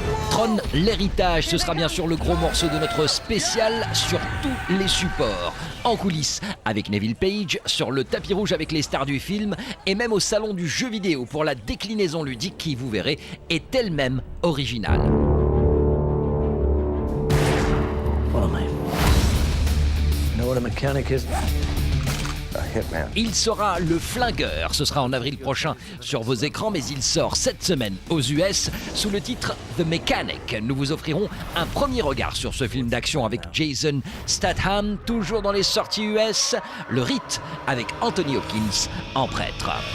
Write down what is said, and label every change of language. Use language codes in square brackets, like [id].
[fr] Tron, l'héritage, ce sera bien sûr le gros morceau de notre spécial sur tous les supports. En coulisses avec Neville Page, sur le tapis rouge avec les stars du film et même au salon du jeu vidéo pour la déclinaison ludique qui, vous verrez, est elle-même originale. [en] Follow me. You know what a mechanic is? [fr] Il sera le flingueur, ce sera en avril prochain sur vos écrans, mais il sort cette semaine aux US sous le titre The Mechanic. Nous vous offrirons un premier regard sur ce film d'action avec Jason Statham, toujours dans les sorties US, le rite avec Anthony Hopkins en prêtre.